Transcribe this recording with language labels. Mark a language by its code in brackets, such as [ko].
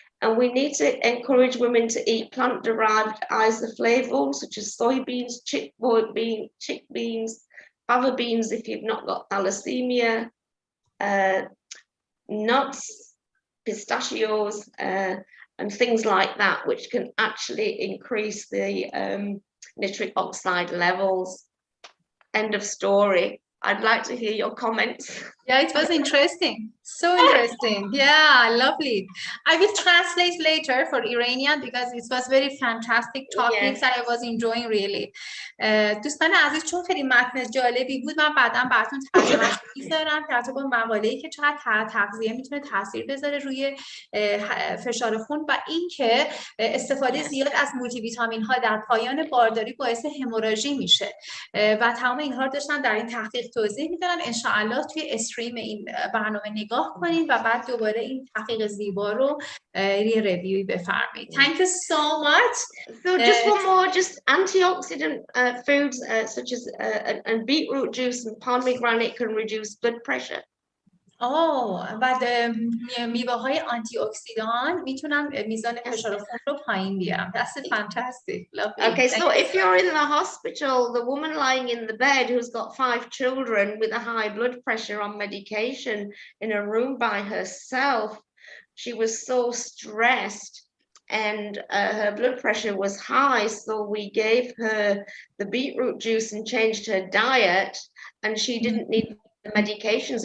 [en] And we need to encourage women to eat plant-derived isoflavones such as soybeans, chickpeas, fava beans if you've not got thalassemia, nuts, pistachios, and things like that, which can actually increase the nitric oxide levels. End of story. I'd like to hear your comments. Yeah, it was interesting. So interesting. Yeah, lovely. I will translate later for Iranian because it was very fantastic topics that I was enjoying really. [fa] دوستان عزیز چون خیلی متن جالبی بود من بعداً براتون ترجمه‌اش میذارم که با مقاله‌ای که چقدر تغذیه میتونه تاثیر بذاره روی فشار خون و اینکه استفاده زیاد از مولتی ویتامین ها در پایان بارداری باعث هموراژی میشه و تمام اینها رو داشتم در این تحقیق توضیح میدادم. ان شاء الله توی استریم این برنامه نگاه کنید و بعد دوباره این تحقیق زیبا رو یه ریویوی بفرمایید. [en] Thank you so much. So just one more, just antioxidant foods such as and beetroot juice and pomegranate can reduce blood pressure. [fa] بعد میوه های آنتی اکسیدان میتونن میزان فشار خون رو پایین بیارن. [en] That's fantastic. Lovely. Okay, so if you're in the hospital, the woman lying in the bed who's got 5 children with a high blood pressure on medication in a room by herself, she was so stressed and her blood pressure was high, so we gave her the beetroot juice and changed her diet, and she didn't need the medications.